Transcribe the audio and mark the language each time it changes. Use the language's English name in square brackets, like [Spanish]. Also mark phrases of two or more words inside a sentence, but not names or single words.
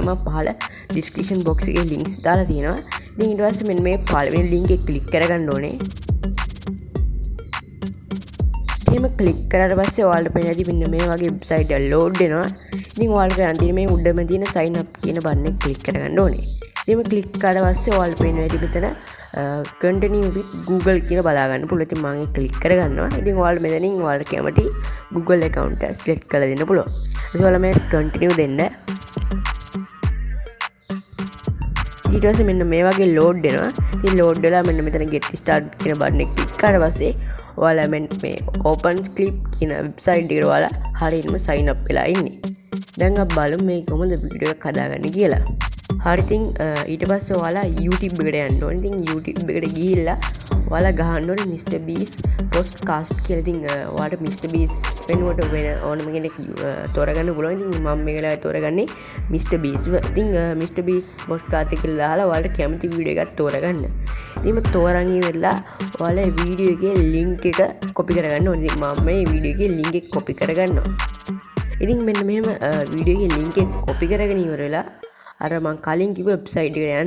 [Sinhala] මම පහල [English] description box [Sinhala] එකේ links දාලා තියෙනවා. ඉතින් ඊට පස්සේ මෙන්න මේ පළවෙනි link එක click කරගන්න ඕනේ. එහෙම click කරාට පස්සේ ඔයාලට පේන ඇති මෙන්න මේ වගේ website එක load වෙනවා. ඉතින් ඔයාලට කරන් තියෙන්නේ මේ උඩම තියෙන [English] sign up [Sinhala] කියන button එක click කරගන්න ඕනේ. ඉතින් click කරාට පස්සේ ඔයාලට පේන ඇති මෙතන [English] continue with Google [Sinhala] කියලා බලා ගන්න පුළුවන්. ඉතින් මම ඒක click කරගන්නවා. ඉතින් ඔයාලා මෙතනින් ඔයාලට කැමති Google account එක select කරලා දෙන්න පුළුවන්. ඊට ඔයාලා මේ continue දෙන්න. ඊට පස්සේ මෙන්න මේ වගේ load වෙනවා. ඉතින් load වෙලා මෙන්න මෙතන [English] get start [Sinhala] කියන button එක click කරලා පස්සේ ඔයාලා මේ open clip කියන website එකට ඔයාලා හරියටම [English] sign up [Sinhala] වෙලා ඉන්නේ. දැන් අපි බලමු මේ කොහොමද වීඩියෝ එකක් හදාගන්නේ කියලා. හරි. ඉතින් ඊට පස්සේ ඔයාලා YouTube එකට යන්න ඕනේ. ඉතින් YouTube එකට ගිහිල්ලා ඔයාලා ගහන්න ඕනේ Mr. Beast podcast කියලා. ඉතින් ඔයාලට Mr. Beast වෙනුවට වෙන ඕනම කෙනෙක් තෝරගන්න පුළුවන්. ඉතින් මම මේ වෙලාවේ තෝරගන්නේ Mr. Beast. ඉතින් Mr. Beast podcast කියලා දාලා ඔයාලට කැමති වීඩියෝ එකක් තෝරගන්න. ඉතින් තෝරන් ඉවරලා ඔයාලා වීඩියෝ එකේ link එක copy කරගන්න ඕනේ. ඉතින් මම මේ වීඩියෝ එකේ link එක copy කරගන්නවා. ඉතින් මෙන්න මෙහෙම වීඩියෝ එකේ link එක copy කරගෙන ඉවර වෙලා අර මං කලින් කිව්ව වෙබ්සයිට් එකට යන්න.